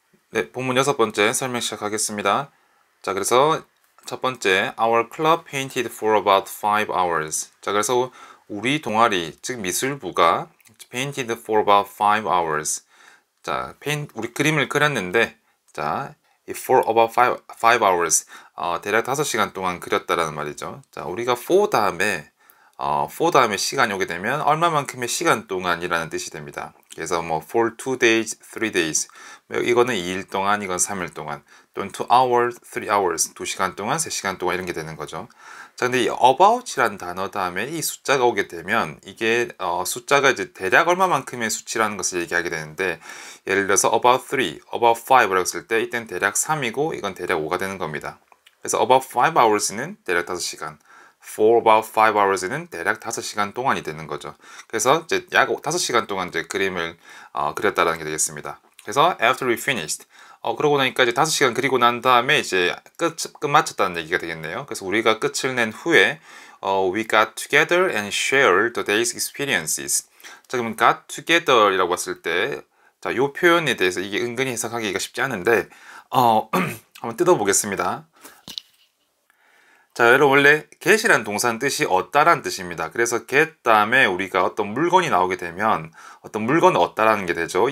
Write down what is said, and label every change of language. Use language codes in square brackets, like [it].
[ko] 네, 본문 6번째 설명 시작하겠습니다. 자, 그래서 첫 번째, [en] Our club painted for about 5 hours. [ko] 자, 그래서 우리 동아리, 즉 미술부가 [en] painted for about 5 hours. [ko] 자, 우리 그림을 그렸는데, 자, [en] for about 5 hours. [ko] 대략 5시간 동안 그렸다라는 말이죠. 자, 우리가 for 다음에 시간이 오게 되면 얼마만큼의 시간 동안이라는 뜻이 됩니다. 그래서 뭐 [en] for 2 days, 3 days [ko] 이거는 2일 동안, 이건 3일 동안 또는 [en] 2 hours, 3 hours [ko] 2시간 동안, 3시간 동안 이런 게 되는 거죠. 자, 근데 이 about이라는 단어 다음에 이 숫자가 오게 되면 이게 숫자가 이제 대략 얼마만큼의 수치라는 것을 얘기하게 되는데 예를 들어서 [en] about 3, about 5 [ko] 라고 했을 때 이때는 대략 3이고 이건 대략 5가 되는 겁니다. 그래서 [en] about 5 hours [ko] 는 대략 5시간, [en] for about 5 hours [ko] 는 대략 5시간 동안이 되는 거죠. 그래서 이제 약 5시간 동안 이제 그림을 그렸다라는 게 되겠습니다. 그래서 [en] after we finished, [ko] 그러고 나니까 이제 5시간 그리고 난 다음에 이제 끝 마쳤다는 얘기가 되겠네요. 그래서 우리가 끝을 낸 후에 [en] we got together and shared the day's experiences. [ko] 자, 그러면 got together이라고 봤을 때, 자, 요 표현에 대해서 이게 은근히 해석하기가 쉽지 않은데, 한번 뜯어보겠습니다. 자, 여러분 원래 get이란 동사는 뜻이 얻다란 뜻입니다. 그래서 get 다음에 우리가 어떤 물건이 나오게 되면 어떤 물건을 얻다라는 게 되죠.